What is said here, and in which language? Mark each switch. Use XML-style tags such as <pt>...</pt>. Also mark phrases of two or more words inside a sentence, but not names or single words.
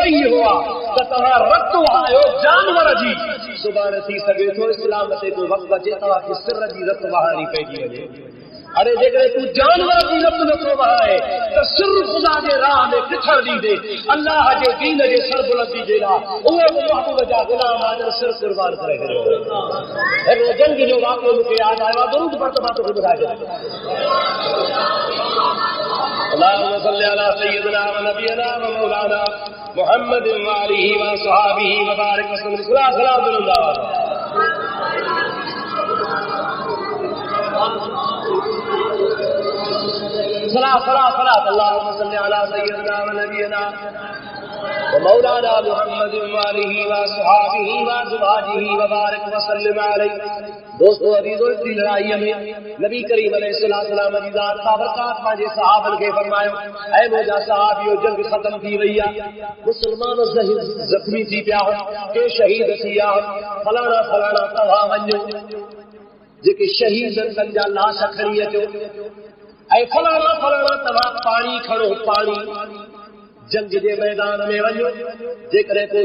<sd>ई इहो आहे त तव्हां रत वहायो जानवर जी सुभाणे थी सघे थो इस्लाम ते को वक़्तु अचे तव्हांखे सिर जी रत वहाइणी पइजी वञे अरे जेकॾहिं तूं जानवर जी रत नथो वहाए त सिर ख़ुदा जे राह में किथर ॾींदे अल्लाह जे दीन जे सरबुलंदी जे लाइ उहे बि महबूब जा गुलाम आहिनि सिर कुर्बान करे छॾियो हिकिड़ो जंग जो वाक़ियो मूंखे यादि आयो आहे दरूद पढ़ त मां तोखे ॿुधाए छॾियां</sd> <ar>اللهم صل على سيدنا ونبينا ومولانا محمد وآله وصحبه وبارك وسلم سلام صلاة اللهم صل على سيدنا ونبينا ومولانا محمد وآله وصحبه وأزواجه وبارك وسلم عليه</ar> <ur>دوستوں عزیزوں اس لڑائی میں</ur> <sd>नबी करीम अलैहिस्सलाम जी ज़ात बाबरकात पंहिंजे सहाबन खे फरमायो ऐ मुंहिंजा सहाबियो जंग ख़त्म थी वई आहे मुसलमान ज़ख्मी थी पिया के शहीद थी विया फलाना फलाना तव्हां वञो जेके शहीद जा लाश खणी अचो ऐं फलाना फलाना तव्हां पाणी खणो पाणी जंग जे मैदान में वञो जेकॾहिं को</sd>